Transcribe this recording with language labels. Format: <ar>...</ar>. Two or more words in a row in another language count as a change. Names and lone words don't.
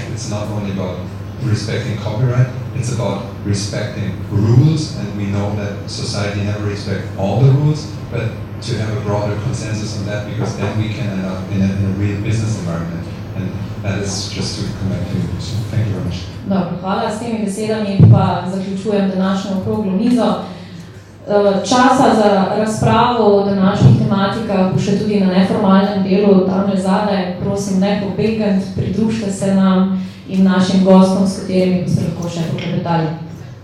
<en>It's not only about respecting copyright, it's about respecting rules, and we know that society never respects all the rules, but to have a broader consensus on that, because then we can end up in a real business environment. And that is just to come back to you. So thank you very much.</en> <sl>Dobro, hvala. S temi besedami pa zaključujem današnjo okroglo mizo. Časa za razpravo o današnjih tematikah bo še tudi na neformalnem delu tamle zadaj. Prosim, ne pobegant, pridružite se nam in našim gostom, s katerimi boste lahko še poklepetali.</sl>